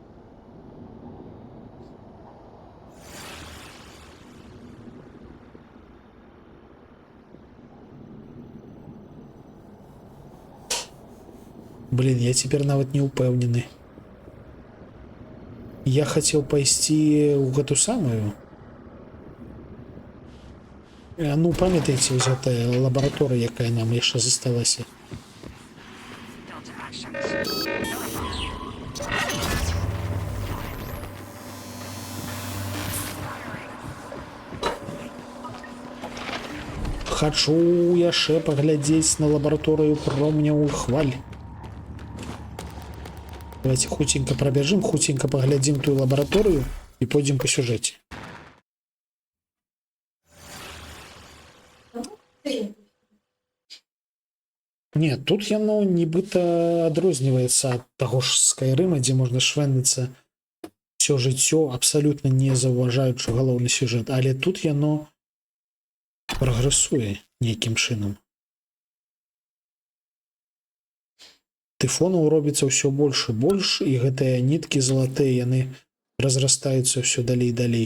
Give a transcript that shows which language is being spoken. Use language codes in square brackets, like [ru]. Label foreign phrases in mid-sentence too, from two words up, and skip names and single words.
[uk] Блін, я тепер навіть не упевнений. [be] Я хотів пайсці у гэту самую. [uk] Ну, пам'ятаєте, ось ця лабораторія, яка нам ще засталася. [be] Хочу яшчэ паглядзець на лабараторію промняў хваль. [ru] Давайте хутенько пробежим, хутенько поглядим ту лабораторию и пойдем по сюжете. Нет, [be] тут яно нібыта адрозніваецца ад таго ж Скайрыма, дзе можна швэндацца все жыццё, абсалютна не заўважаючы галоўны сюжэт, але тут яно прагрэсуе нейкім чынам. Тыфонаў робіцца ўсё больш і больш, і гэтыя ніткі залатыя, яны разрастаюцца ўсё далей і далей.